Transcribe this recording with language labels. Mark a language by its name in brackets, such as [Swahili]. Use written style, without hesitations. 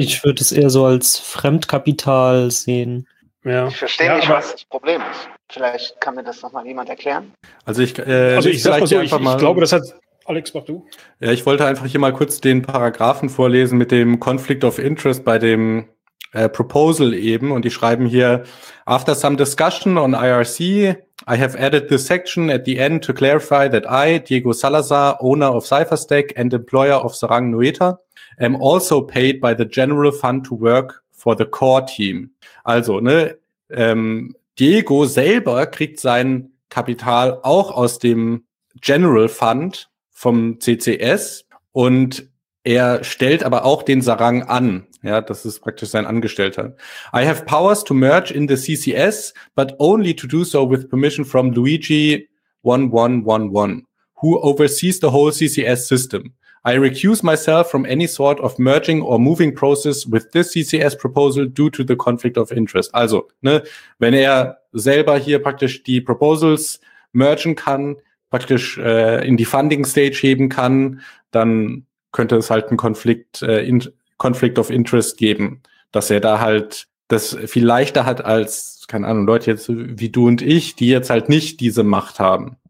[German] Ich würde es eher so als Fremdkapital sehen. Ja. Ich verstehe nicht, was das Problem ist. Vielleicht kann mir das nochmal jemand erklären. Also ich glaube, das hat Alex, mach du. Ja, ich wollte einfach hier mal kurz den Paragraphen vorlesen mit dem Conflict of Interest bei dem Proposal eben. Und die schreiben hier, [English] after some discussion on IRC, I have added this section at the end to clarify that I, Diego Salazar, owner of CypherStack and employer of Sarang Noeta, am also paid by the general fund to work for the core team. [German] Also, ne, Diego selber kriegt sein Kapital auch aus dem general fund vom CCS und er stellt aber auch den Sarang an. Ja, das ist praktisch sein Angestellter. [English] I have powers to merge in the CCS, but only to do so with permission from Luigi 1111, who oversees the whole CCS system. I recuse myself from any sort of merging or moving process with this CCS proposal due to the conflict of interest. [German] Also, ne, wenn er selber hier praktisch die Proposals mergen kann, praktisch in die Funding Stage heben kann, dann könnte es halt einen Conflict of Interest geben, dass er da halt das viel leichter hat als, keine Ahnung, Leute jetzt wie du und ich, die jetzt halt nicht diese Macht haben.